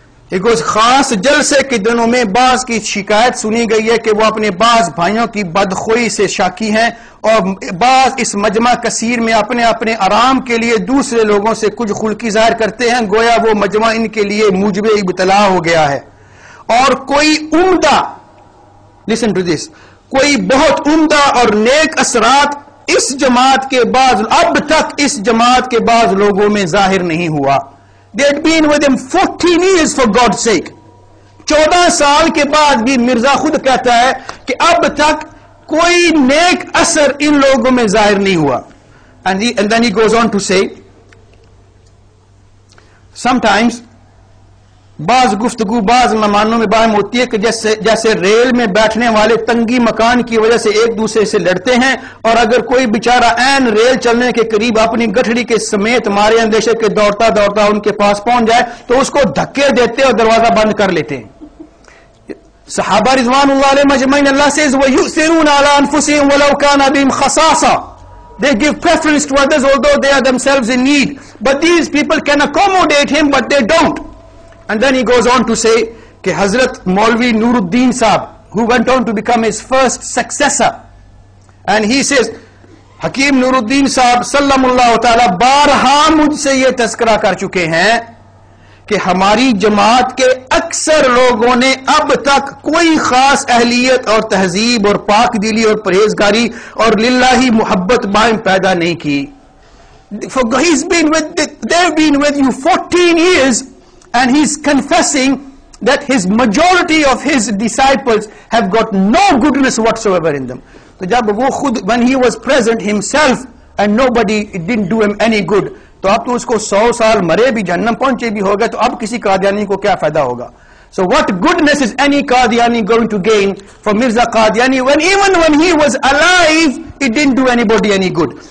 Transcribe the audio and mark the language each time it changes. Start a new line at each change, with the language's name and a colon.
English: He goes,
Urdu: خاص جلسے کے دنوں میں بعض کی شکایت سنی گئی ہے کہ وہ اپنے بعض بھائیوں کی بدخوئی سے شاکی ہیں، اور بعض اس مجمع کثیر میں اپنے اپنے آرام کے لیے دوسرے لوگوں سے کچھ خلقی ظاہر کرتے ہیں، گویا وہ مجمع ان کے لیے موجب ابتلا ہو گیا ہے. اور کوئی عمدہ،
English: listen to this،
Urdu: کوئی بہت عمدہ اور نیک اثرات اس جماعت کے اب تک اس جماعت کے بعض لوگوں میں ظاہر نہیں ہوا.
English: They had been with him 14 years for God's sake.
Urdu: 14 سال کے بعد بھی مرزا خود کہتا ہے کہ اب تک کوئی نیک اثر ان لوگوں میں ظاہر نہیں ہوا.
English: And then he goes on to say, sometimes
Urdu: بعض گفتگو بعض مہمانوں میں باہم ہوتی ہے کہ جیسے ریل میں بیٹھنے والے تنگی مکان کی وجہ سے ایک دوسرے سے لڑتے ہیں، اور اگر کوئی بیچارہ عین ریل چلنے کے قریب اپنی گٹھڑی کے سمیت مارے اندیشے کے دوڑتا دوڑتا ان کے پاس پہنچ جائے تو اس کو دھکے دیتے اور دروازہ بند کر لیتے ہیں.
Arabic: صحابہ رضوان اللہ علیہ مجمعین، اللہ says وَيُؤْثِرُونَ عَلَىٰ أَنفُسِهِمْ وَلَوْ كَانَ بِهِمْ خَصَاصَةٌ.
English: They give preference to others although they are themselves in need. But these people can accommodate him, but they don't. And then he goes on to say
Urdu: کہ حضرت مولوی نور الدین صاحب,
English: who went on to become his first successor, and he says
Urdu: حکیم نور الدین صاحب سلم اللہ تعالی بارہا مجھ سے یہ تذکرہ کر چکے ہیں کہ ہماری جماعت کے اکثر لوگوں نے اب تک کوئی خاص اہلیت اور تہذیب اور پاک دلی اور پرہیزگاری اور للہ محبت بائیں پیدا نہیں کی.
English: They've been with you 14 years, and he's confessing that his majority of his disciples have got no goodness whatsoever in them.
Urdu: تو جب وہ خود
English: when he was present himself and nobody, it didn't do him any good,
Urdu: تو اب تو اس کو 100 سال مرے بھی جہنم پہنچے بھی ہوگا, تو اب کسی قادیانی کو کیا فائدہ ہوگا؟
English: So what goodness is any Qadiani going to gain from Mirza Qadiani when even when he was alive it didn't do anybody any good?